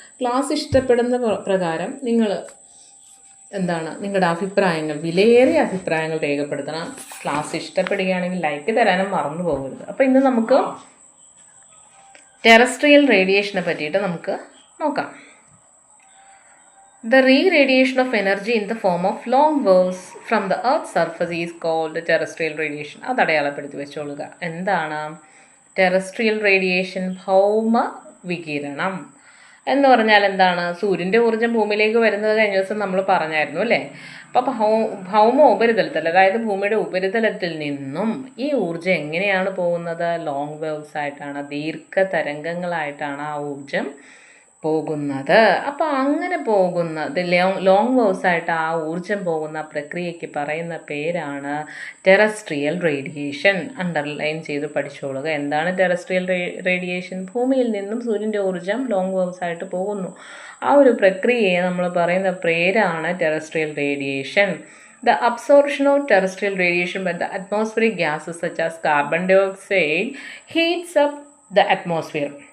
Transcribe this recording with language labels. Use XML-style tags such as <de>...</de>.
<ml>Class ഇഷ്ടപ്പെടുന്ന പ്രകാരം നിങ്ങൾ നിങ്ങളുടെ അഭിപ്രായങ്ങൾ, വിലയേറിയ അഭിപ്രായങ്ങൾ രേഖപ്പെടുത്തണം. ക്ലാസ് ഇഷ്ടപ്പെടുകയാണെങ്കിൽ ലൈക്ക് തരാനും മറന്നു പോകരുത്. അപ്പോൾ ഇന്ന് നമുക്ക് ടെറസ്ട്രിയൽ റേഡിയേഷനെ പറ്റിയിട്ട് നമുക്ക് നോക്കാം.</ml> <en>The re-radiation of energy in the form of long waves from the Earth's surface is called terrestrial radiation.</en> <ml>അത് അടയാളപ്പെടുത്തി വെച്ചോളുക. എന്താണ് ടെറസ്ട്രിയൽ റേഡിയേഷൻ? ഭൗമ വികിരണം എന്ന് പറഞ്ഞാൽ എന്താണ്? സൂര്യൻ്റെ ഊർജ്ജം ഭൂമിയിലേക്ക് വരുന്നത് കഴിഞ്ഞ ദിവസം നമ്മൾ പറഞ്ഞായിരുന്നു അല്ലേ? അപ്പോൾ ഭൗമ ഉപരിതലത്തിൽ, അതായത് ഭൂമിയുടെ ഉപരിതലത്തിൽ നിന്നും ഈ ഊർജ്ജം എങ്ങനെയാണ് പോകുന്നത്? ലോങ് വേവ്സ് ആയിട്ടാണ്, ദീർഘതരംഗങ്ങളായിട്ടാണ് ആ ഊർജ്ജം പോകുന്നത്. അപ്പോൾ അങ്ങനെ പോകുന്നത് ലോങ് വേവ്സ് ആയിട്ട് ആ ഊർജം പോകുന്ന പ്രക്രിയയ്ക്ക് പറയുന്ന പേരാണ് ടെറസ്ട്രിയൽ റേഡിയേഷൻ. അണ്ടർലൈൻ ചെയ്ത് പഠിച്ചോളുക. എന്താണ് ടെറസ്ട്രിയൽ റേഡിയേഷൻ? ഭൂമിയിൽ നിന്നും സൂര്യൻ്റെ ഊർജം ലോങ് വേവ്സ് ആയിട്ട് പോകുന്നു. ആ ഒരു പ്രക്രിയയെ നമ്മൾ പറയുന്ന പേരാണ് terrestrial radiation.</ml> <en>The absorption of terrestrial radiation by the atmospheric gases such as carbon dioxide heats up the atmosphere.</en>